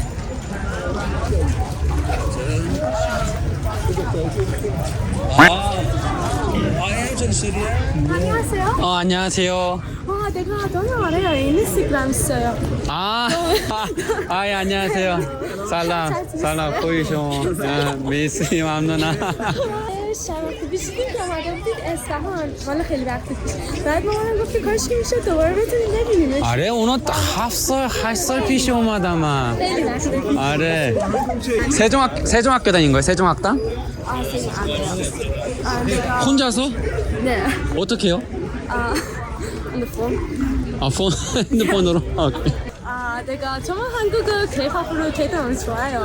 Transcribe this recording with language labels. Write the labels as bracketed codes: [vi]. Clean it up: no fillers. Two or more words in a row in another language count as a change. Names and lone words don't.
[ko] 안녕하세요. 안녕하세요. 와, 내가 너무 알아요. 인스타그램 써요. 예, 안녕하세요. [fa] 살람 خویشون مرسی ممنونم. شب خوبی شدیم که اومده بودید اصفهان والا خیلی وقت پیش. بعد مامانم گفت که کاش که میشه دوباره بتونیم ببینیمش. آره اونا 8살 پیش اومدم من. خیلی وقت پیش. آره. [ko] 세종학교 다닌 거예요? 세종학당? 혼자서? 네. 어떻게 해요? 핸드폰. 핸드폰으로? 오케이. 내가 정말 한국어 K-팝으로 되게 너무 좋아요.